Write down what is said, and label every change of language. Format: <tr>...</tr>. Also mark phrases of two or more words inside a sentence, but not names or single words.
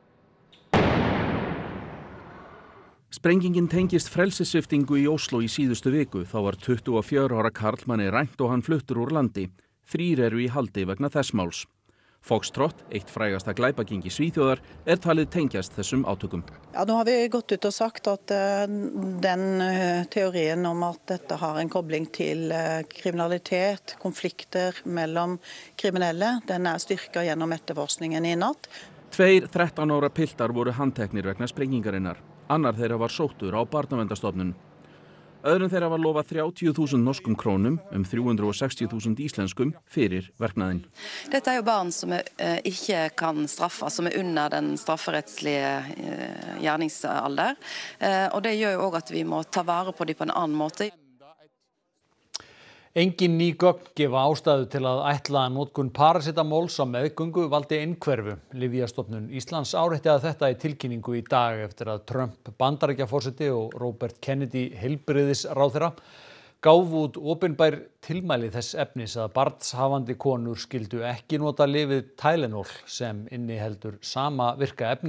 <is>Sprengingin tengist frelsissviptingu í Ósló í síðustu viku. Þá var 24 ára karlmanni rænt og hann fluttur úr landi. 3 eru í haldi vegna þess máls. Foxtrot, eitt frægasta glæpagengi Svíþjóðar, talið tengjast þessum átökum.</is> <no>Ja, nå har vi gått ut og sagt at den teorien om at dette har en kobling til kriminalitet, konflikter mellom kriminelle, den styrket gjennom etterforskningen i natt.</no> <is>2 13 ára piltar voru handteknir vegna sprengingarinnar. Annar þeirra var sóttur á Barnaverndarstofnun. Öðrum þeirra var lofað 30.000 norskum krónum, 360.000 íslenskum, fyrir verknaðinn.</is> <no>Dette jo barn som ikke kan straffes, som under den strafferettslige gjerningsalder. Og det gjør jo også at vi må ta vare på dem på en annen måte.</no> <is>Engin ný gögn gefa ástæðu til að ætla að notkun paracetamóls á meðgöngu valdi einhverfu. Lyfjastofnun Íslands árétti að þetta í tilkynningu í dag eftir að Trump Bandaríkjaforseti og Robert Kennedy heilbrigðisráðherra gáfu út opinber tilmæli þess efnis að barnshafandi konur skyldu ekki nota lyfið Tylenol sem inniheldur sama virka efni.</is>